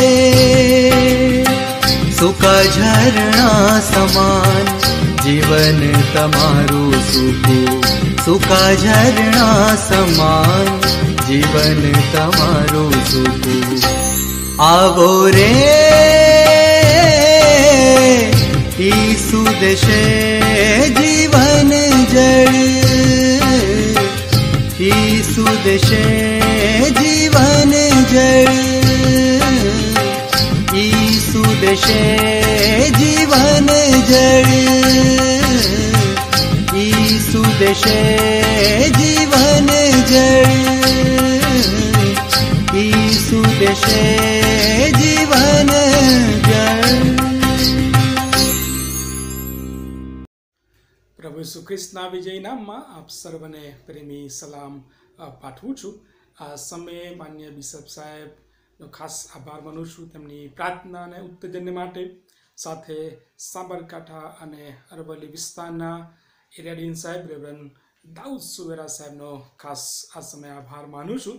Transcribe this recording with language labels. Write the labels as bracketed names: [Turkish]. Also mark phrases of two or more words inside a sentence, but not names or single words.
[Gujarati] સુખા ઝરના સમાન જીવન તમારૂ સુખૂ સુખા ઝરના સમાન જીવન તમારૂ સુખૂ આવો રે દેશે જીવન જલ ઈસુ દેશે જીવન જલ ઈસુ દેશે જીવન જલ ઈસુ દેશે જીવન જલ ઈસુ દેશે જીવન જલ। પ્રભુ ઈસુ ખ્રિસ્તના વિજય નામમાં આપ સર્વને પ્રેમી સલામ પાઠવું છું। આ સમયે માન્ય બિશપ સાહેબનો ખાસ આભાર માનું છું તેમની પ્રાર્થના અને ઉત્તેજન માટે। સાથે સાબરકાંઠા અને અરવલ્લી વિસ્તારના એરિયાડીન સાહેબ રેવરન્ડ દાઉદ સુવેરા સાહેબનો ખાસ આ સમયે આભાર માનું છું।